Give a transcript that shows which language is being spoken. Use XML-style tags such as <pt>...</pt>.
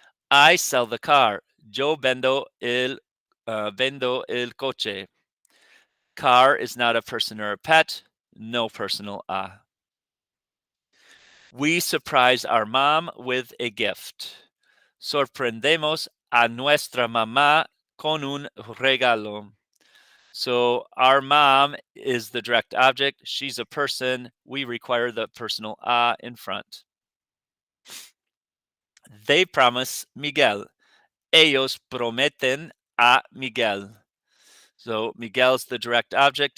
<en>I sell the car.</en> <es>Yo vendo el coche.</es> <en>Car is not a person or a pet. No personal a. We surprise our mom with a gift.</en> <es>Sorprendemos a nuestra mamá con un regalo.</es> <en>So our mom is the direct object. She's a person. We require the personal a in front. They promise Miguel.</en> <es>Ellos prometen a Miguel.</es> <en>So Miguel's the direct object.</en>